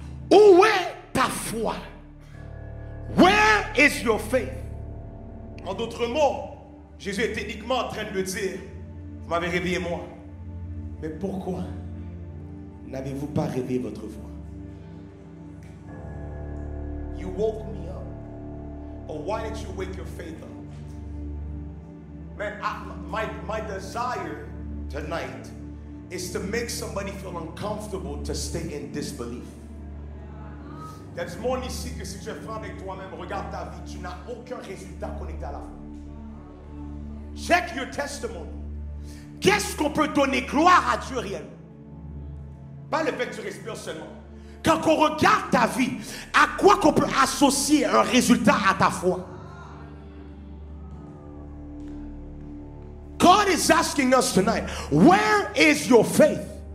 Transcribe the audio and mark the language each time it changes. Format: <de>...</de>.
<fr>Où est ta foi?</fr> <en>Where is your faith?</en> <fr>En d'autres mots, Jésus est techniquement en train de dire, vous m'avez réveillé moi. Mais pourquoi n'avez-vous pas réveillé votre foi?</fr> <en>You woke me up. Or why didn't you wake your faith up? Man, my desire tonight is to make somebody feel uncomfortable to stay in disbelief.</en> <fr>Il y a du monde ici que si tu es franc avec toi-même, regarde ta vie, tu n'as aucun résultat connecté à la foi.</fr> <en>Check your testimony.</en> <fr>Qu'est-ce qu'on peut donner gloire à Dieu réellement? Pas le fait que tu respires seulement. Quand on regarde ta vie, à quoi qu'on peut associer un résultat à ta foi?</fr> <en>God is asking us tonight, where is your faith?</en>